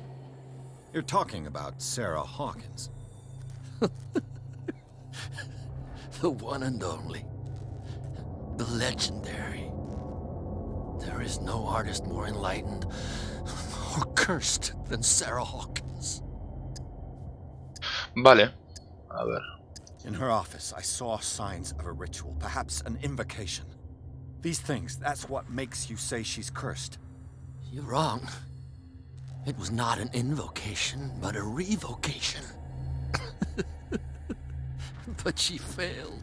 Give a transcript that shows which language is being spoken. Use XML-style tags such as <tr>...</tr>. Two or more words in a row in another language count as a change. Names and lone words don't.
<en>You're talking about Sarah Hawkins. The one and only. The legendary. There is no artist more enlightened or cursed than Sarah Hawkins.</en> <es>Vale. A ver.</es> <en>In her office, I saw signs of a ritual, perhaps an invocation. These things, that's what makes you say she's cursed. You're wrong. It was not an invocation, but a revocation. But she failed.</en>